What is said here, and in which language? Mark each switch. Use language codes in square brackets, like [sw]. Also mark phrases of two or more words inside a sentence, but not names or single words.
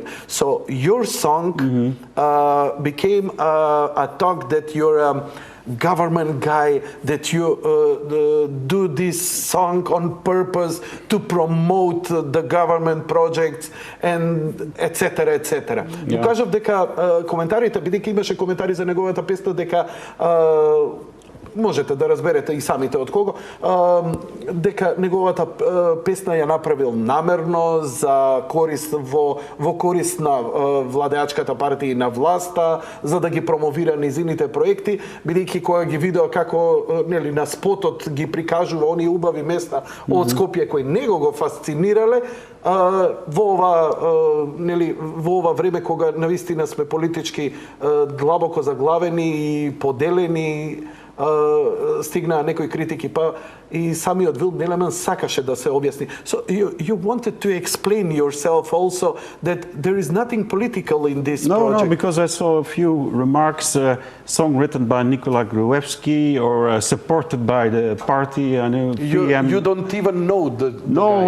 [en] So your song became a talk that you're a government guy, that you do this song on purpose to promote the government projects and etc. etc. Yeah. [mk] Кажав дека коментарите, бидејќи имаше коментари за неговата песна, дека можете да разберете и самите од кого, дека неговата песна ја направил намерно за корист во корист на владеачката партија и на власта, за да ги промовира низините проекти, бидејќи кога ги видео како нели на спотот ги прикажува оние убави места од Скопје кои него го фасцинирале, во ова време кога навистина сме политички длабоко заглавени и поделени, стигнаа некои критики, па и самиот Вил Нелеман сакаше да се објасни. [en] So you wanted to explain yourself also that there is nothing political in this project. No, because I saw a few remarks, song written by Nikola Gruevski or supported by the party. I know PM. You don't even know the No,